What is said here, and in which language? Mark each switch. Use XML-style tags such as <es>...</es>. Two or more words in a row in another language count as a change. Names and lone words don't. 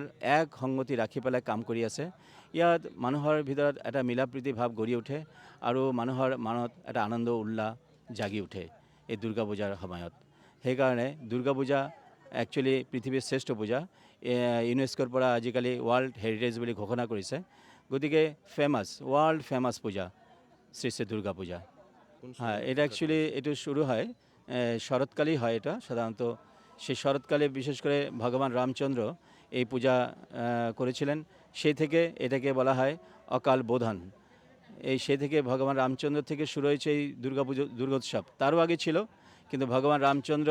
<as>এক সংগতি ৰাখি পেলাই কাম কৰি আছে ইয়াত মানুহৰ ভিতৰত এটা মিলাপ্ৰীতি ভাৱ গঢ়ি উঠে আৰু মানুহৰ মনত এটা আনন্দ উল্লাস জাগি উঠে এই দুৰ্গা পূজাৰ সময়ত সেইকাৰণে দুৰ্গা পূজা একচুৱেলি পৃথিৱীৰ শ্ৰেষ্ঠ পূজা ইউনেস্কোৰ পৰা আজিকালি</as> <en>World Heritage</en> <as>বুলি ঘোষণা কৰিছে গতিকে</as> <en>famous world famous</en> <bn>পূজা শ্রী শ্রী দুর্গা পূজা হ্যাঁ এটা অ্যাকচুয়ালি এটা শুরু হয় শরৎকালেই হয় এটা সাধারণত সেই শরৎকালে বিশেষ করে ভগবান রামচন্দ্র এই পূজা করেছিলেন সেই থেকে এটাকে বলা হয় অকাল বোধন এই সেই থেকে ভগবান রামচন্দ্র থেকে শুরু হয়েছে এই দুর্গোৎসব তারও আগে ছিল কিন্তু ভগবান রামচন্দ্র</bn>